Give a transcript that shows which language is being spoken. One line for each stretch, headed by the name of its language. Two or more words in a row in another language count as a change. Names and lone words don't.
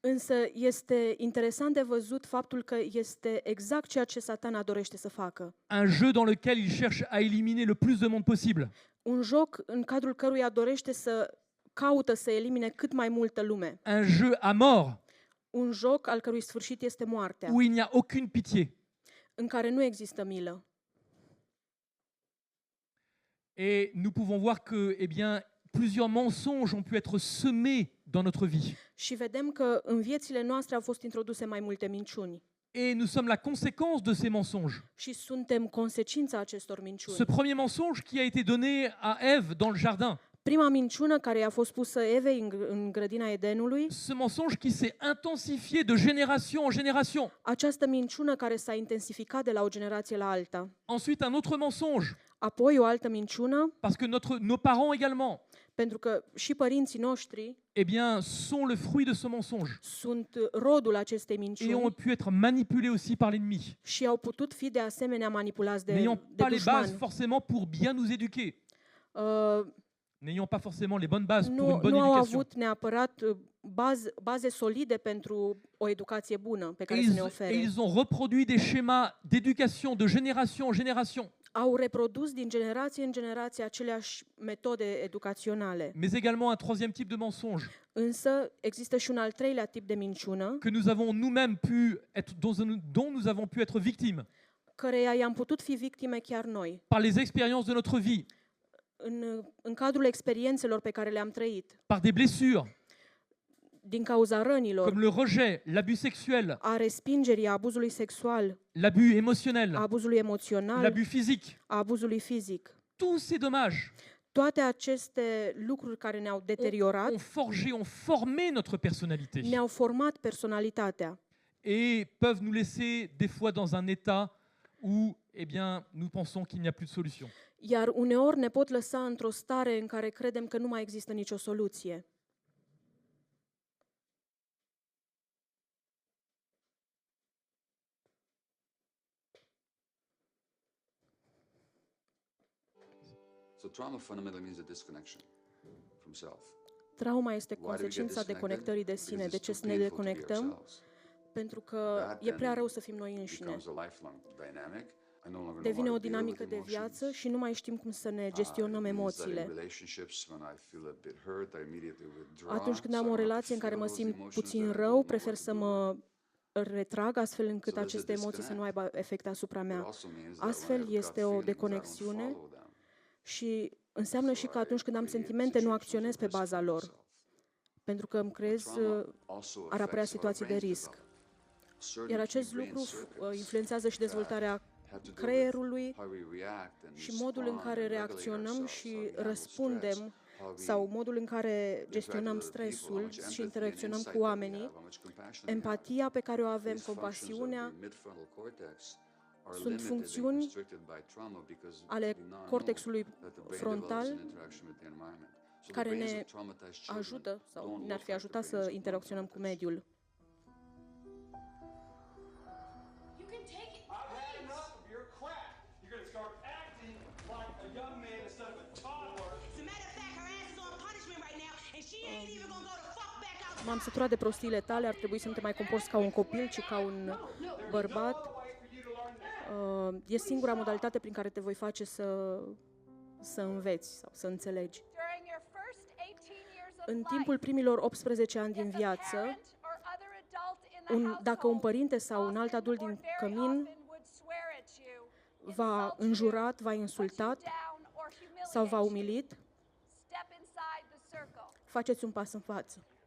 Romanian: Însă este interesant de văzut faptul că este exact ceea ce Satana dorește să facă.
French: Un jeu dans lequel il cherche à éliminer le plus de monde possible.
Romanian: Un joc în cadrul căruia dorește să caută să elimine cât mai multă lume.
French: Un jeu à mort,
Romanian: Un joc al cărui sfârșit este moartea,
French: où il n'y a aucune pitié.
Romanian: în care nu există milă.
French: Et nous pouvons voir que, eh bien, plusieurs mensonges ont pu être semés dans notre vie.
Romanian: Și vedem că în viețile noastre au fost introduse mai multe minciuni.
French: Et nous sommes la conséquence de ces mensonges.
Romanian: Și suntem consecința acestor
French: Ce
Romanian: minciuni.
French: premier mensonge qui a été donné à Ève dans le jardin,
Romanian: Prima minciună care i-a fost pusă Evei în grădina Edenului,
French: ce mensonge qui s'est intensifié de génération en génération.
Romanian: această minciună care s-a intensificat de la o generație la alta.
French: Ensuite, un autre mensonge,
Romanian: Apoi o altă minciună,
French: parce que nos parents également,
Romanian: pentru că și părinții noștri
French: eh bien, sont le fruit de ce mensonge
Romanian: sunt rodul acestei
French: et
Romanian: minciuni
French: ont pu être manipulés aussi par l'ennemi,
Romanian: și au putut fi de asemenea manipulați de
French: n'ayant pas les bases
Romanian: dușmani.
French: forcément pour bien nous éduquer, Uh, n'ayant pas forcément les bonnes bases pour une
Romanian: nu,
French: bonne
Romanian: nu au
French: éducation.
Romanian: avut neapărat baze solide pentru o educație bună pe
French: Et
Romanian: care să ne
French: ils,
Romanian: ofere.
French: et ils ont reproduit des schémas d'éducation de génération en génération,
Romanian: Au reprodus din generație în generație aceleași metode educaționale.
French: mais également un troisième type de mensonge
Romanian: Însă există și un al treilea tip de minciună,
French: que nous avons nous-mêmes pu être, dont nous avons pu être victimes
Romanian: căreia i-am putut fi victime chiar noi,
French: par les expériences de notre vie,
Romanian: în cadrul experiențelor pe care le-am trăit,
French: par des blessures,
Romanian: din cauza rănilor,
French: comme le rejet, l'abus sexuel,
Romanian: a respingerii, a abuzului sexual,
French: l'abus
Romanian: a
French: émotionnel,
Romanian: abuzului emoțional,
French: l'abus physique.
Romanian: a abuzului fizic.
French: Tous ces dommages
Romanian: Toate aceste lucruri care ne-au deteriorat,
French: ont forgé, ont formé notre personnalité
Romanian: ne-au format personalitatea
French: et peuvent nous laisser des fois dans un état où, eh bien, nous pensons qu'il n'y a plus de solution.
Romanian: iar uneori ne pot lăsa într-o stare în care credem că nu mai există nicio soluție.
English: So trauma fundamentally means a disconnection from self.
Romanian: Trauma este
English: Why do we get
Romanian: consecința
English: disconnected?
Romanian: deconectării de sine.
English: Because
Romanian: De
English: it's
Romanian: ce
English: too
Romanian: să ne
English: painful to be
Romanian: deconectăm?
English: ourselves.
Romanian: Pentru că
English: That
Romanian: e prea
English: then
Romanian: rău să fim noi înșine.
English: becomes a lifelong dynamic. I no longer know
Romanian: Devine
English: how
Romanian: o
English: to deal with
Romanian: dinamică de
English: emotions.
Romanian: viață și nu mai știm cum să ne gestionăm
English: It means that in
Romanian: emoțiile.
English: relationships, when I feel a bit hurt, I immediately withdraw,
Romanian: Atunci când
English: so
Romanian: am
English: I
Romanian: o
English: don't have to
Romanian: relație în care
English: feel
Romanian: mă
English: those
Romanian: simt
English: emotions
Romanian: puțin
English: that I don't
Romanian: rău,
English: know
Romanian: prefer
English: what
Romanian: să
English: to do.
Romanian: mă retrag astfel încât
English: So there's a
Romanian: aceste emoții să nu aibă efect asupra
English: It
Romanian: mea.
English: also means that
Romanian: Astfel
English: when I have gut
Romanian: este o
English: feelings, I don't
Romanian: deconexiune
English: follow them.
Romanian: și înseamnă și că atunci când am
English: create
Romanian: sentimente nu
English: situations
Romanian: acționez
English: of
Romanian: pe
English: risk
Romanian: baza
English: for
Romanian: lor,
English: myself.
Romanian: pentru că îmi creez,
English: Trauma also
Romanian: ar apărea
English: affects our
Romanian: situații de
English: brain
Romanian: risc.
English: development. Certain
Romanian: Iar
English: key
Romanian: acest
English: brain
Romanian: lucru
English: circuits
Romanian: influențează și dezvoltarea
English: have to do with
Romanian: creierului
English: how we react and
Romanian: și modul în
English: respond
Romanian: care
English: and regulate
Romanian: reacționăm
English: ourselves,
Romanian: și
English: how we handle
Romanian: răspundem
English: stress, how we
Romanian: sau modul în care
English: interact
Romanian: gestionăm
English: with other people, how
Romanian: stresul
English: much
Romanian: și
English: empathy and
Romanian: interacționăm
English: insight
Romanian: cu
English: that we
Romanian: oamenii,
English: have, how much compassion we have.
Romanian: empatia pe care o avem,
English: These functions of
Romanian: compasiunea,
English: the midfrontal cortex are
Romanian: sunt
English: limited and
Romanian: funcțiuni
English: constricted by trauma because
Romanian: ale
English: we now know
Romanian: cortexului
English: that the brain
Romanian: frontal
English: develops in interaction with the environment. So the
Romanian: care
English: brains
Romanian: ne
English: of traumatized children
Romanian: ajută sau
English: don't
Romanian: ne-ar
English: look
Romanian: fi
English: like the
Romanian: ajutat
English: brains
Romanian: să
English: of
Romanian: interacționăm cu
English: non-traumatized.
Romanian: mediul.
English: You can take it. I've had enough of your crap. You're gonna start acting like a young man instead of a toddler. As a matter of fact, her ass is on punishment right now, and she ain't even gonna go the fuck back out.
Romanian: M-am săturat de prostiile tale, ar trebui să nu te mai comporți ca un copil, ci ca un bărbat. E singura modalitate prin care te voi face să înveți sau să înțelegi.
English: During your first 18 years of
Romanian: În timpul primilor 18 ani din viață, dacă un părinte sau un alt adult din cămin v-a înjurat, v-a insultat sau v-a umilit, faceți un pas în față.